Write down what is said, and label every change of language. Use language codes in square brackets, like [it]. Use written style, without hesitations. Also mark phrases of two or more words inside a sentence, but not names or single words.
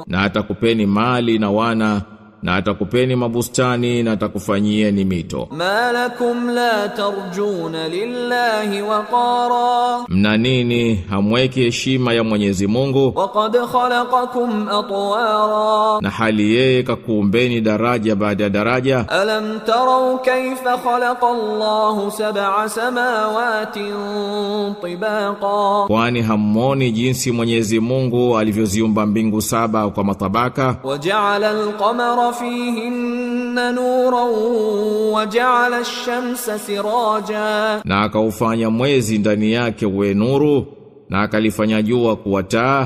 [sw] Na atakupeni mali na wana, na atakupeni mabustani, na atakufanyieni mito. [ar] ما لكم لا ترجون لله وقارا. [sw] Mna nini hamweki heshima ya Mwenyezi Mungu? [ar] وقد خلقكم أطوارا. [sw] Na hali yeye kakuumbeni daraja baada ya daraja. [ar] ألم تروا كيف خلق الله سبع سماوات طباقا. [sw] Kwani hammoni jinsi Mwenyezi Mungu alivyoziumba mbingu saba kwa matabaka? [ar] وجعل القمر فيهن نورا وجعل الشمس سراجا. [sw] Na akaufanya mwezi ndani yake uwe nuru, na akalifanya jua kuwa taa.